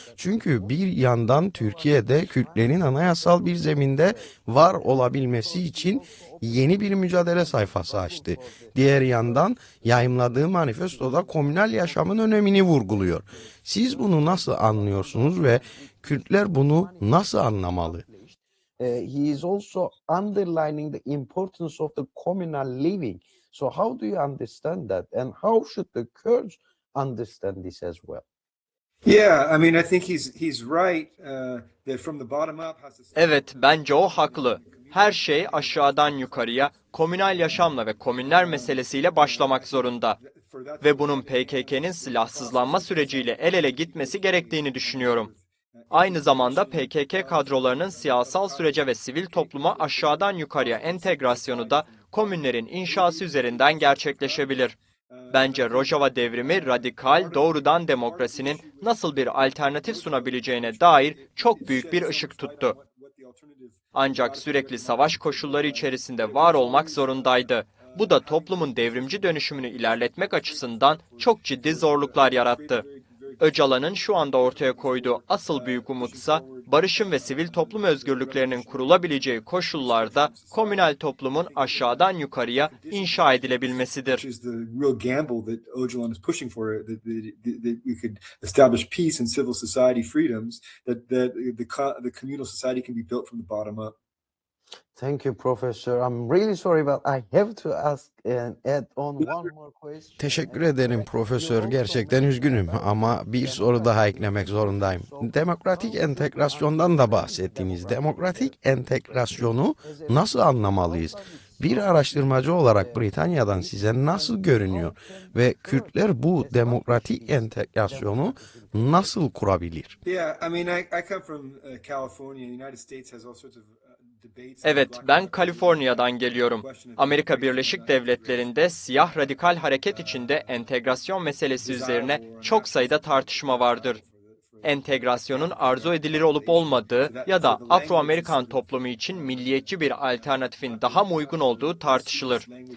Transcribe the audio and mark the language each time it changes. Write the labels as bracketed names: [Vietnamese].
[Turkish] Çünkü bir yandan Türkiye'de Kürtlerin anayasal bir zeminde var olabilmesi için yeni bir mücadele sayfası açtı. Diğer yandan yayımladığı manifestoda komünal yaşamın önemini vurguluyor. Siz bunu nasıl anlıyorsunuz ve Kürtler bunu nasıl anlamalı? [English] he is also underlining the importance of the communal living. So how do you understand that, and how should the Kurds understand this as well? Yeah, I mean, I think he's right that from the bottom up has to start. [Turkish] Evet, bence o haklı. Her şey aşağıdan yukarıya, komünal yaşamla ve komünler meselesiyle başlamak zorunda. Ve bunun PKK'nın silahsızlanma süreciyle el ele gitmesi gerektiğini düşünüyorum. Aynı zamanda PKK kadrolarının siyasal sürece ve sivil topluma aşağıdan yukarıya entegrasyonu da komünlerin inşası üzerinden gerçekleşebilir. Bence Rojava devrimi radikal, doğrudan demokrasinin nasıl bir alternatif sunabileceğine dair çok büyük bir ışık tuttu. Ancak sürekli savaş koşulları içerisinde var olmak zorundaydı. Bu da toplumun devrimci dönüşümünü ilerletmek açısından çok ciddi zorluklar yarattı. Öcalan'ın şu anda ortaya koyduğu asıl büyük umutsa barışın ve sivil toplum özgürlüklerinin kurulabileceği koşullarda komünel toplumun aşağıdan yukarıya inşa edilebilmesidir. [English] Which is the real gamble that Öcalan is pushing for, that we could establish peace and civil society freedoms, that the communal society can be built from the bottom up. Thank you, Professor. I'm really sorry, but I have to ask and add on one more question. [Turkish] Teşekkür ederim Profesör. Gerçekten üzgünüm ama bir soru daha eklemek zorundayım. Demokratik entegrasyondan da bahsettiniz. Demokratik entegrasyonu nasıl anlamalıyız? Bir araştırmacı olarak Britanya'dan size nasıl görünüyor ve Kürtler bu demokratik entegrasyonu nasıl kurabilir? [English] Yeah, I mean, I come from California. The United States has all sorts of debates. [Turkish] Evet, ben Kaliforniya'dan geliyorum. Amerika Birleşik Devletleri'nde siyah radikal hareket içinde entegrasyon meselesi üzerine çok sayıda tartışma vardır. Entegrasyonun arzu edilir olup olmadığı ya da Afro-Amerikan toplumu için milliyetçi bir alternatifin daha mı uygun olduğu tartışılır.